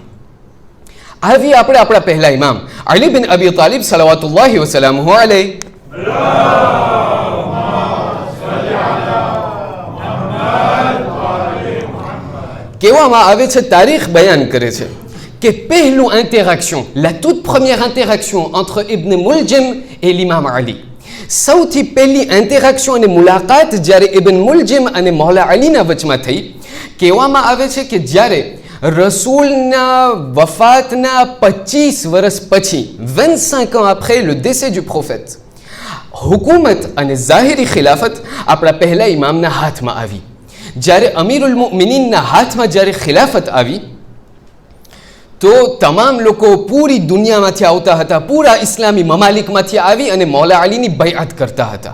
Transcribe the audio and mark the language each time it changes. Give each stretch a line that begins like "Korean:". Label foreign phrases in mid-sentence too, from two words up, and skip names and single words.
Gujarati: આવી આપણે આપણા પહેલા ઇમામ અલી બિન અબી તાલિબ
Arabic: صلوات الله وسلامه عليه
Gujarati: કહેવામાં આવે છે, તારીખ બયાન કરે છે કે પહેલું ઇન્ટરેક્શન,
French: la toute première interaction entre Ibn Muljim et l'imam Ali,
Gujarati: સૌથી પહેલી ઇન્ટરેક્શન અને મુલાકાત જ્યારે ઇબ્ન મુલજિમ અને મૌલા અલીના વચમાં થઈ. કહેવામાં આવે છે કે જ્યારે રસૂલના વફાતના 25 વર્ષ પછી,
French: 25 ans après le décès du prophète,
Gujarati: હુકુમત અને ઝાહિરી ખિલાફત આપણા પહેલા ઇમામના હાથમાં આવી. જ્યારે અમીરુલ મુમિનીનના હાથમાં જ્યારે ખિલાફત આવી તો તમામ લોકો પૂરી દુનિયામાંથી આવતા હતા, પૂરા ઇસ્લામી મમાલિકમાંથી આવી અને મૌલા અલીની બૈઅત કરતા હતા.